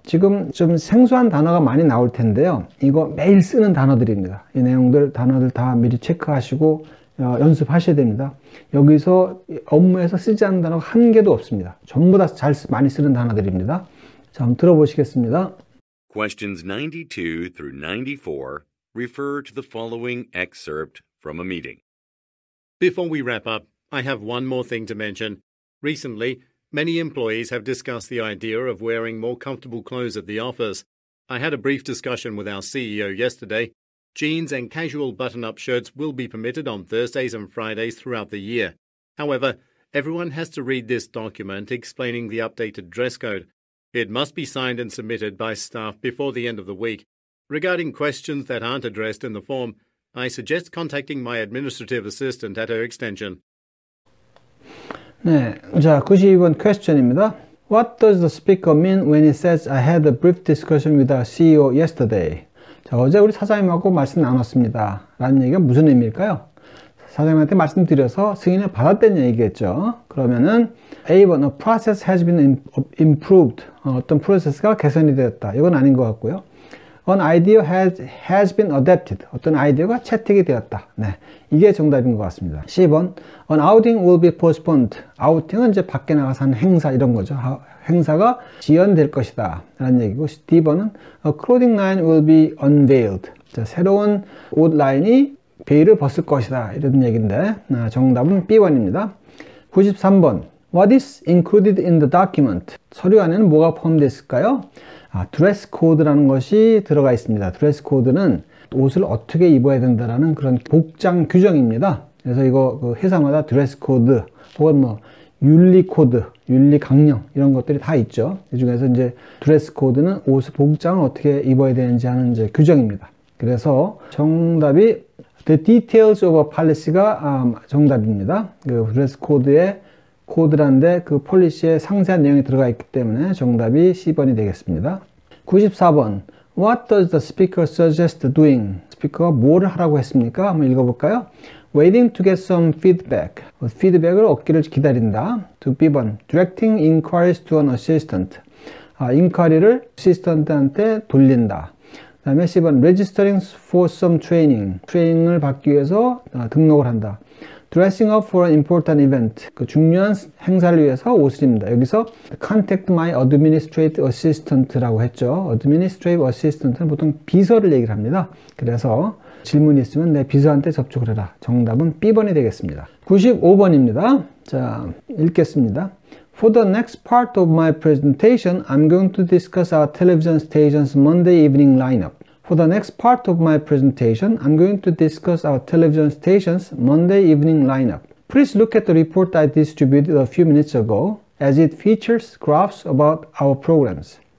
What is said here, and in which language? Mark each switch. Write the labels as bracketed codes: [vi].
[ko] 지금 좀 생소한 단어가 많이 나올 텐데요. 이거 매일 쓰는 단어들입니다. 이 단어들 다 미리 체크하시고 연습하셔야 됩니다. 여기서 업무에서 쓰지 않는 단어가 한 개도 없습니다. 전부 다 많이 쓰는 단어들입니다. 자, 한번 들어보시겠습니다. [en] Questions 92 through 94 refer to the following excerpt from a meeting. Before we wrap up, I have one more thing to mention. Recently, many employees have discussed the idea of wearing more comfortable clothes at the office. I had a brief discussion with our CEO yesterday. Jeans and casual button-up shirts will be permitted on Thursdays and Fridays throughout the year. However, everyone has to read this document explaining the updated dress code. It must be signed and submitted by staff before the end of the week. Regarding questions that aren't addressed in the form, I suggest contacting my administrative assistant at her extension. [ko] 네, 자, 92번 question입니다. [en] What does the speaker mean when he says I had a brief discussion with our CEO yesterday? [ko] 자, 어제 우리 사장님하고 말씀 나눴습니다. 라는 얘기가 무슨 의미일까요? 사장님한테 말씀드려서 승인을 받았다는 얘기겠죠. 그러면은 A번, [en] a process has been improved. [ko] 어떤 프로세스가 개선이 되었다. 이건 아닌 것 같고요. [en] An idea has been adapted. [ko] 어떤 아이디어가 채택이 되었다. 네, 이게 정답인 것 같습니다. [en] C번, an outing will be postponed. [ko] 아우팅은 이제 밖에 나가서 하는 행사 이런 거죠. 행사가 지연될 것이다. 라는 얘기고, D번은 [en] a clothing line will be unveiled. [ko] 자, 새로운 옷 라인이 베일을 벗을 것이다. 이런 얘기인데, 정답은 B번입니다. [en] 93번, what is included in the document? [ko] 서류 안에는 뭐가 포함되어 있을까요? 드레스 코드라는 것이 들어가 있습니다. 드레스 코드는 옷을 어떻게 입어야 된다라는 그런 복장 규정입니다. 그래서 이거 그 회사마다 드레스 코드 혹은 윤리 코드, 윤리 강령 이런 것들이 다 있죠. 이 중에서 이제 드레스 코드는 옷의 복장을 어떻게 입어야 되는지 하는 이제 규정입니다. 그래서 정답이 [en] The details of a policy [ko] 가 정답입니다. 그 드레스 코드의 코드란데 그 폴리시에 상세한 내용이 들어가 있기 때문에 정답이 C번이 되겠습니다. 94번 [en] What does the speaker suggest doing? [ko] 스피커가 뭐를 하라고 했습니까? 한번 읽어볼까요? [en] Waiting to get some feedback. [ko] 피드백을 얻기를 기다린다. To B번. [en] Directing inquiries to an assistant. [ko] 인quiry를 assistant한테 돌린다. 그 다음에 C번. [en] Registering for some training. [ko] 트레이닝을 받기 위해서 등록을 한다. [en] Dressing up for an important event. [ko] 그 중요한 행사를 위해서 옷을 입는다. 여기서 [en] contact my administrative assistant [ko] 라고 했죠. administrative assistant는 보통 비서를 얘기를 합니다. 그래서 질문이 있으면 내 비서한테 접촉을 해라. 정답은 B번이 되겠습니다. 95번입니다. 자, 읽겠습니다. [en] For the next part of my presentation, I'm going to discuss our television station's Monday evening lineup. For the next part of my presentation, I'm going to discuss our television station's Monday evening lineup. Please look at the report I distributed a few minutes ago, as it features graphs about our programs.